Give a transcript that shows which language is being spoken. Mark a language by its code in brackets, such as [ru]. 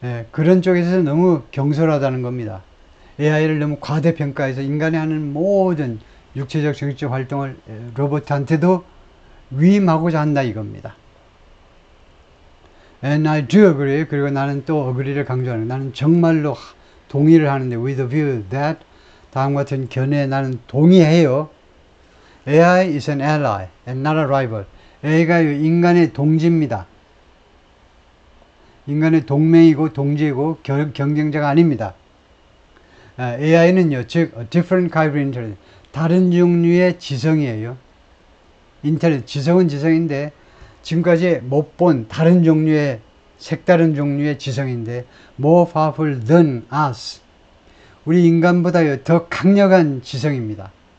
[ko] 그런 쪽에서 너무 경솔하다는 겁니다. AI를 너무 과대평가해서 인간이 하는 모든 육체적, 정신적 활동을 로봇한테도 위임하고자 한다 이겁니다. [en] And I do agree. [ko] 그리고 나는 또 agree를 강조하는, 나는 정말로 동의를 하는데, [en] with a view that, [ko] 다음과 같은 견해에 나는 동의해요. [en] AI is an ally and not a rival. [ko] AI가 인간의 동지입니다. 인간의 동맹이고 동지이고 경쟁자가 아닙니다. AI는요, 즉 [en] different kind of intelligence, [ko] 다른 종류의 지성이에요. 지성은 지성인데 지금까지 못 본 다른 종류의, 색다른 종류의 지성인데 [en] more powerful than us, [ko] 우리 인간보다요 더 강력한 지성입니다.